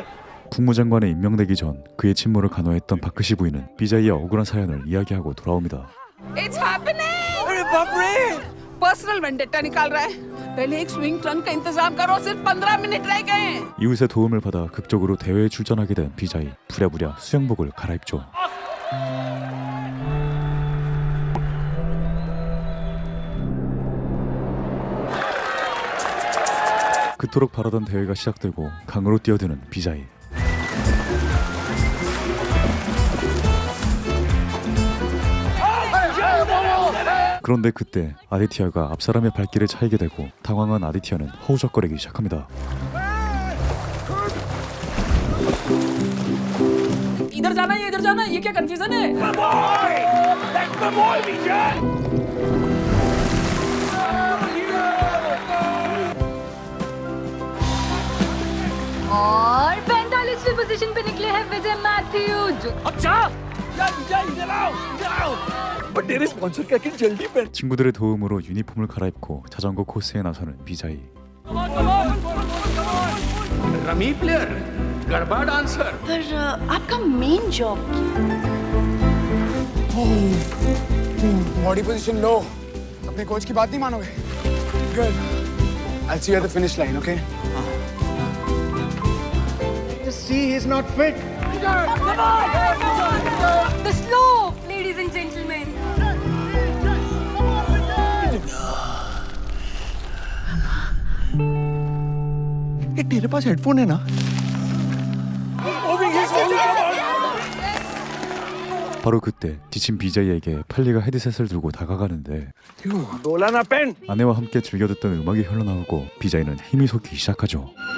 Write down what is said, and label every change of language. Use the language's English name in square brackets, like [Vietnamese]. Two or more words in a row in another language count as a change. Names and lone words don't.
[Korean] 국무장관에 임명되기 전 그의 침몰을 간호했던 바크시 부인은 비자이의 억울한 사연을 이야기하고 돌아옵니다. [English] It's happening. [Hindi] अरे बाप रे. [English] personal vendetta [Hindi] निकाल रहा है. पहले एक [English] swing trunk [Hindi] का इंतजाम करो. सिर्फ 15 मिनट रह गए. [Korean] 이웃의 도움을 받아 극적으로 대회에 출전하게 된 비자이. 부랴부랴 수영복을 갈아입죠. 그토록 바라던 대회가 시작되고 강으로 뛰어드는 비자이. 그런데 그때 아디티아가 앞사람의 발길에 차이게 되고 당황한 아디티아는 허우적거리기 시작합니다. [Hindi] इधर जाना ये क्या कंफ्यूजन है? और 45वीं पोजीशन पे निकले हैं विजय मैथ्यू. अच्छा यार विजय इधर आओ. तेरे स्पॉन्सर का कि जल्दी पहन. [Korean] 친구들의 도움으로 유니폼을 갈아입고 자전거 코스에 나서는 비자이. [English] rummy player, garba dancer. [Hindi] पर आपका [English] main job body position [Hindi] लो. अपने कोच की बात नहीं मानोगे. गुड. [English] I'll see you at the finish line, okay? Just see, he's not fit. The slope, ladies and gentlemen. [Hindi] ये तेरे पास हेडफोन है ना? [Korean] 바로 그때 지친 비자이에게 팔리가 헤드셋을 들고 다가가는데 Golana pen. 아내와 함께 즐겨 듣던 음악이 흘러나오고 비자이는 힘이 솟기 시작하죠.